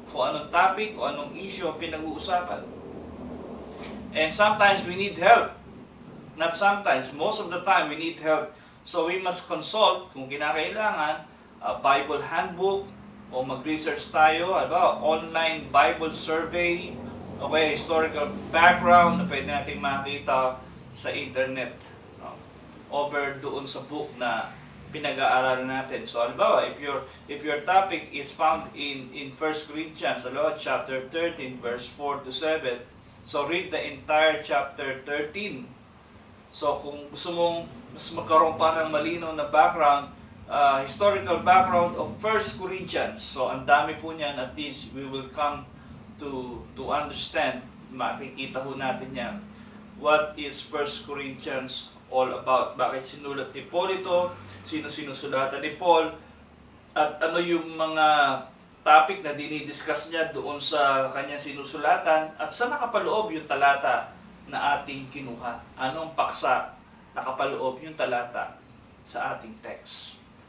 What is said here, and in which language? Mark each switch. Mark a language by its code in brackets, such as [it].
[tl] Kung anong topic, kung anong issue ang pinag-uusapan. [en] And sometimes we need help. Not sometimes, most of the time we need help. So we must consult [tl] kung kinakailangan, [en] a Bible handbook, [tl] o mag-research tayo, [en] online Bible survey, okay, historical background [tl] na pwede natin makita sa [en] internet, no? [tl] Over doon sa book na pinag-aaralan natin. [en] So, halimbawa, if your topic is found in 1 Corinthians, chapter 13, verse 4 to 7, so read the entire chapter 13. So, [tl] kung gusto mong mas magkaroon pa ng malinaw na background, [en] historical background of First Corinthians. So [tl] ang dami po niyan, [en] at least we will come to understand, [tl] makikita ho natin yan. [en] What is First Corinthians all about? [tl] Bakit sinulat ni Paul ito? Sino sinusulatan ni Paul? At ano yung mga topic na dinidiscuss niya doon sa kanyang sinusulatan? At saan nakapaloob yung talata na ating kinuha? Anong paksa nakapaloob yung talata sa ating text?